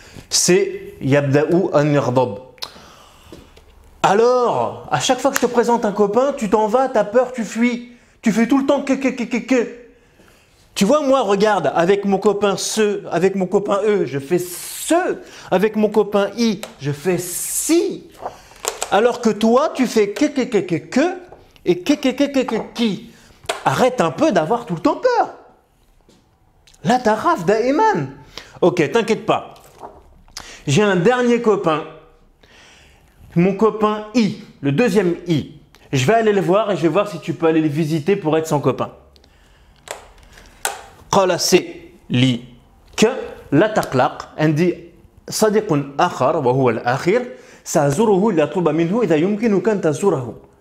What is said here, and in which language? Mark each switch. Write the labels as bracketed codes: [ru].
[fr] C'est [ar] يبدأ أن يغضب. [fr] Alors, à chaque fois que je te présente un copain, tu t'en vas, tu as peur, tu fuis. Tu fais tout le temps que. Tu vois, moi, regarde, avec mon copain avec mon copain E, je fais ce. Avec mon copain I, je fais si. Alors que toi, tu fais que et qui. Arrête un peu d'avoir tout le temps peur. Là, [ar] t'as raf da'iman. [fr] Ok, t'inquiète pas. J'ai un dernier copain. Mon copain I, le deuxième I. Je vais aller le voir et je vais voir si tu peux aller le visiter pour être son copain. [ar] قال سي لي ك لا تقلق عندي صديق آخر وهو الأخير سأزوره لأطلب منه إذا يمكنك أن تزوره.